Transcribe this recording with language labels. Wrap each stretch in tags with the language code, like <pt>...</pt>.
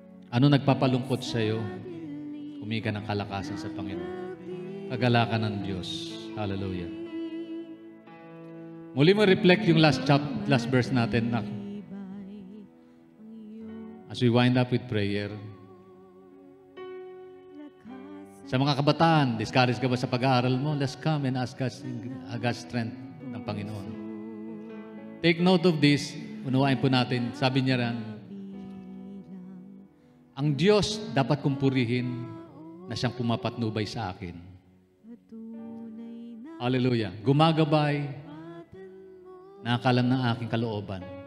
<tl>Ano nagpapalungkot sa iyo? Humingi ka ng kalakasan sa Panginoon. Kagalakan ng Diyos. Hallelujah.</tl> <en>Muli mo reflect yung last verse natin na as we wind up with prayer.</en> <tl>Sa mga kabataan, discouraged ka ba sa pag-aaral mo?</tl> <en>Let's come and ask God's strength</en> <tl>ng Panginoon.</tl> <en>Take note of this.</en> <tl>Unawain po natin. Sabi niya rin, ang Diyos dapat kong purihin na siyang pumapatnubay sa akin. Hallelujah. Gumagabay, nakakalam ng aking kalooban.</tl>